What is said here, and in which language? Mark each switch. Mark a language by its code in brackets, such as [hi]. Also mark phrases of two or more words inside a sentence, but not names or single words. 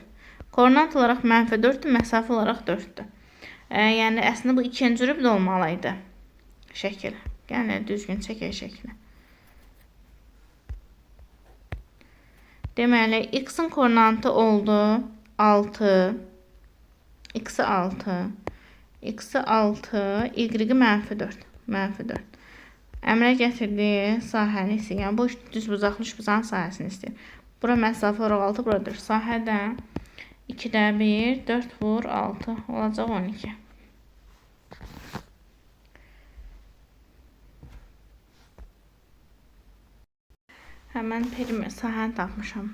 [az] Koordinat olaraq -4-dür, məsafə olaraq 4-dür. Yəni, əslində bu ikinci rübd olmalıydı. Şəkil. Yəni, düzgün çəkək şəkli. Deməli, x-in koordinatı oldu 6, x-i 6, x-i 6, y-i -4. Əmələ gətirdiyi sahəni istəyir. Yəni, bu düz bucaqlı üçbucağın sahəsini istəyir. Bura məsafə olaraq 6, bura 4. Sahədə 2-də 1, 4 vur 6 olacaq 12. Həmən sahəni tapmışam.